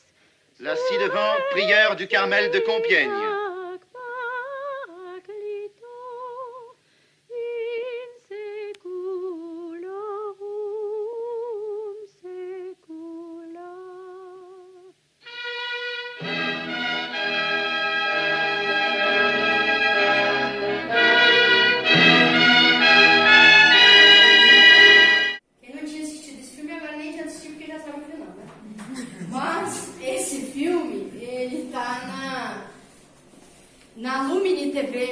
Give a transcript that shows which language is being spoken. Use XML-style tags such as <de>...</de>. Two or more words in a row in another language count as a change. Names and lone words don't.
<fr>La ci-devant, prière du Carmel de Compiègne.</fr> <la>In seculorum secula.</la> <pt>Quem não tinha assistido esse filme agora nem tinha assistido porque já sabe o final, né? Mas esse filme, ele tá na Lumini TV.</pt>